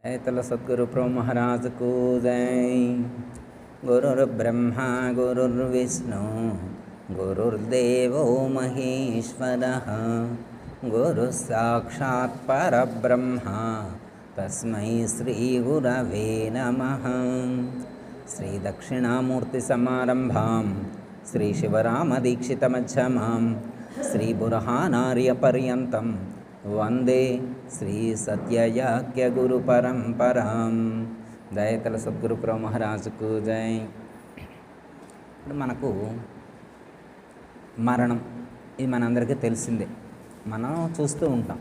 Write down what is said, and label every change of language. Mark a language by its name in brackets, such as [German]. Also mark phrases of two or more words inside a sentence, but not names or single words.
[Sanskrit] ऐतल सद्गुरु प्रभु महाराज को जय। गुरुर्ब्रह्मा गुरुर्विष्णु गुरुर्देवो महेश्वरः गुरुः साक्षात् परब्रह्मा तस्मै श्रीगुरवे नमः। श्रीदक्षिणामूर्तिसमारम्भां श्रीशिवरामदीक्षितमध्यमां श्रीबुरहानार्यपर्यन्तं వందే శ్రీ సత్యయాఖ్య గురు పరంపరాం। [Telugu] దయతల సద్గురు ప్రభు మహారాజుకు జై। ఇప్పుడు మనకు మరణం ఇది మనందరికీ తెలిసిందే, మనం చూస్తూ ఉంటాం.